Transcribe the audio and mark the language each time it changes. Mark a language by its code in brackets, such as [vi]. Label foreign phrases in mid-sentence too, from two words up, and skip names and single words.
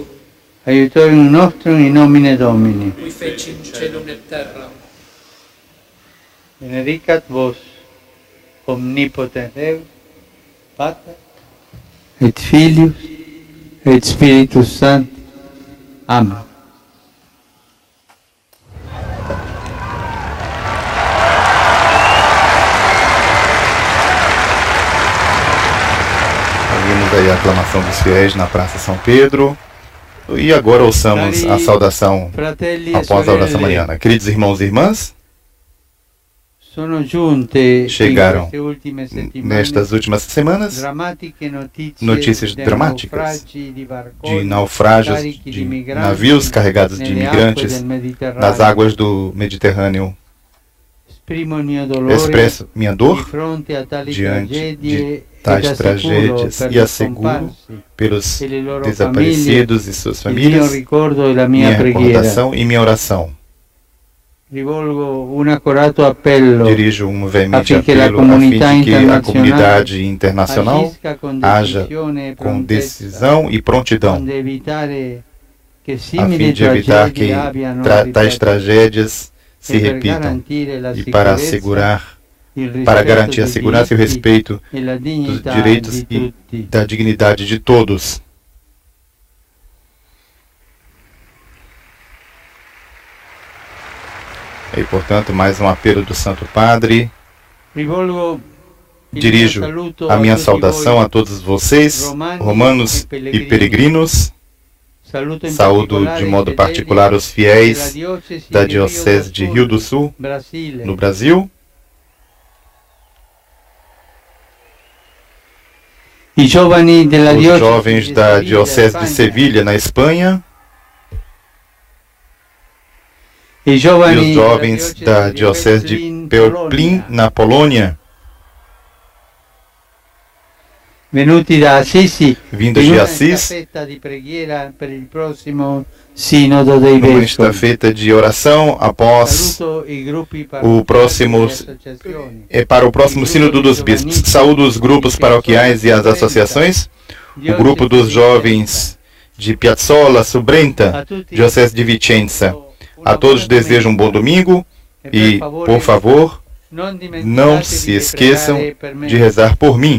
[la] Aiutorium nostrum in nomine Domini. qui feci in celum et terram. Benedicat vos, omnipotens Deus, Pater, et Filius, et Spiritus Sanctus. Amen. [pt] Ouvimos aí a aclamação dos fiéis na Praça São Pedro. E agora ouçamos a saudação [it] Fratelli e [pt] após a oração [it] sorelle, [pt] mariana. Queridos irmãos e irmãs, [it] sono giunte [pt] chegaram [it] in queste ultime settimane [pt] nestas últimas semanas [it] drammatiche [pt] notícias de dramáticas [it] naufragi di barconi [pt] de naufrágios [it] carichi [pt] de [it] migranti [pt] navios carregados de [it] nelle [pt] imigrantes [it] acque del Mediterraneo. [pt] nas águas do Mediterrâneo. [it] Esprimo il mio dolore [pt] Expresso minha [it] di [pt] dor [it] fronte a tali [pt] diante [it] tragedie [pt] de tais [it] ed assicuro [pt] tragédias [it] per [pt] e [it] gli [pt] asseguro [it] scomparsi [pt] pelos [it] e le loro [pt] desaparecidos e suas [it] famiglie il mio [pt] famílias [it] ricordo e la mia [pt] minha [it] preghiera. [pt] recordação e minha oração. [it] Rivolgo un accorato appello [pt] Dirijo um veemente [it] affinché la [pt] apelo a fim [it] comunità [pt] de que a [it] internazionale [pt] comunidade internacional [it] agisca con [pt] haja [it] decisione e [pt] com [it] prontezza, [pt] decisão e prontidão, [it] onde evitare che [pt] a [it] simili [pt] fim de evitar que [it] tragedie abbiano [pt] tais [it] ripetuto [pt] tragédias se [it] e per [pt] repitam [it] garantire la [pt] e para [it] sicurezza, [pt] assegurar, [it] il rispetto [pt] para garantir a [it] dei [pt] segurança e o [it] diritti [pt] respeito [it] e la [pt] dos [it] dignità [pt] direitos [it] di [pt] e [it] tutti. [pt] da dignidade de todos. E, portanto, mais um apelo do Santo Padre. [it] Rivolgo il [pt] Dirijo [it] mio saluto [pt] a minha [it] tutti [pt] saudação [it] voi. [pt] a todos vocês, romanos e peregrinos. [it] Saluto in [pt] Saúdo [it] particolare [pt] de [it] i [pt] modo [it] fedeli [pt] particular os [it] della [pt] fiéis [it] diocesi [pt] da [it] di Rio [pt] Diocese de Rio do Sul, [it] Brasile. [pt] no Brasil. [it] I giovani della [pt] Os [it] diocesi [pt] jovens [it] di [pt] da [it] Sevilla, [pt] Diocese de [it] Spagna. [pt] Sevilha, na Espanha. [it] I [pt] E [it] giovani [pt] os jovens da Diocese de Peoplin, na Polônia, [it] venuti da Assisi, [pt] vindos [it] in [pt] de [it] una [pt] Assis, [it] estafetta di preghiera per il prossimo sinodo dei [pt] numa [it] vescovi. [pt] estafeta de oração após [it] Saluto i gruppi [pt] o próximo [it] parrocchiali e associazioni. [pt] para o próximo Sínodo dos Bispos. Saúdo os grupos paroquiais e as associações, o grupo dos jovens de Piazzola, Subrenta, Diocese de Vicenza. A todos desejo um bom domingo e, por favor, não se esqueçam de rezar por mim.